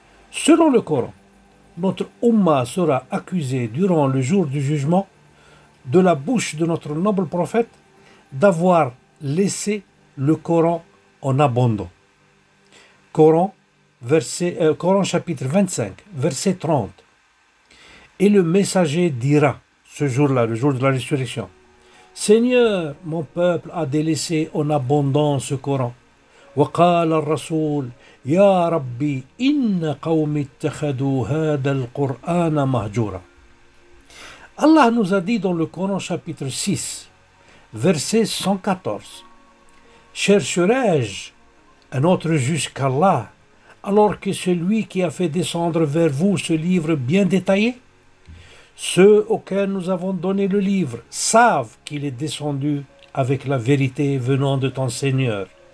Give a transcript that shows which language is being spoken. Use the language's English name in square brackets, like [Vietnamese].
[French] Selon le Coran, notre Ummah sera accusée durant le jour du jugement de la bouche de notre noble prophète d'avoir laissé le Coran en abandon. Coran chapitre 25, verset 30. Et le messager dira, ce jour-là, le jour de la résurrection, Seigneur, mon peuple a délaissé en abondance ce Coran. [Arabic] وقال الرسول يا ربي إن قوم اتخذوا هذا القرآن مهجورا. [French] Allah nous a dit dans le Coran chapitre 6, verset 114, Chercherai-je un autre juge qu'Allah, alors que celui qui a fait descendre vers vous ce livre bien détaillé? Ceux auxquels nous avons donné le livre savent qu'il est descendu avec la vérité venant de ton Seigneur.